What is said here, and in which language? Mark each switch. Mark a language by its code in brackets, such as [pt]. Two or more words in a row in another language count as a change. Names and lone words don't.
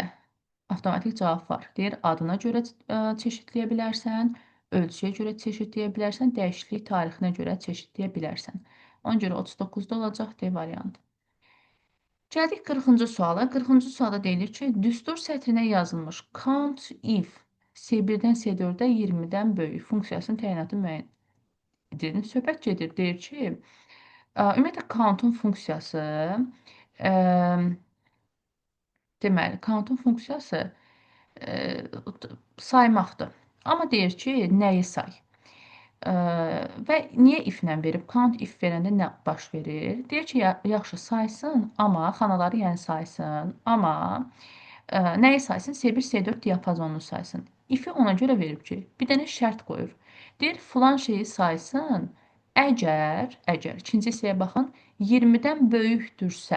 [az] Avtomatik cavab var. Deyir, adına görə çeşidləyə bilərsən, ölçüyə görə çeşidləyə bilərsən, dəyişiklik tarixinə görə çeşidləyə bilərsən. Ona görə 39-da olacaq D variantı. Gəldik 40-cı suala. 40-cı sualda deyilir ki, düstur sətrinə yazılmış [en] count if [az] S1-dən S4-ə 20-dən böyük funksiyasının təyinatı müəyyən edilir. Söhbət gedir, deyir ki, ümumiyyətlə count-un funksiyası, ə, deməli, count-un funksiyası saymaqdır. Amma deyir ki, nəyi say? Və niyə if-lə verib? [en] Count if [az] verəndə nə baş verir? Deyir ki, yaxşı saysın, amma xanaları yəni saysın, amma nəyi saysın? S1, S4 diapazonunu saysın. İfi ona görə verib ki, bir dənə şərt qoyur. Deyir, filan şeyi saysın, əgər, ikinci hissəyə baxın, 20-dən böyükdürsə.